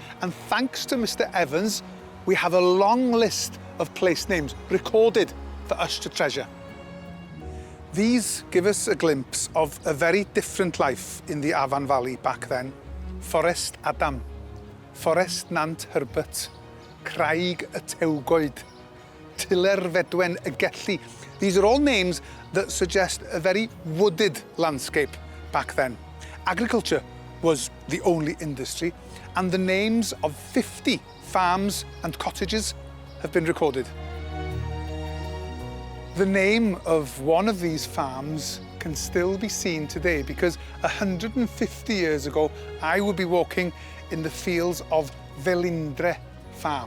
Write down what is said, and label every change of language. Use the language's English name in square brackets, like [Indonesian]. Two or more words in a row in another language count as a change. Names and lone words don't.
[English] And thanks to Mr. Evans, we have a long list of place names recorded for us to treasure. These give us a glimpse of a very different life in the Afan Valley back then. Forest Adam, Forest Nant Herbert, Craig y Tewgoed, Tiller Fedwen y Gelli. These are all names that suggest a very wooded landscape back then. Agriculture was the only industry, and the names of 50 farms and cottages have been recorded. The name of one of these farms can still be seen today because 150 years ago, I would be walking in the fields of Felindre Farm.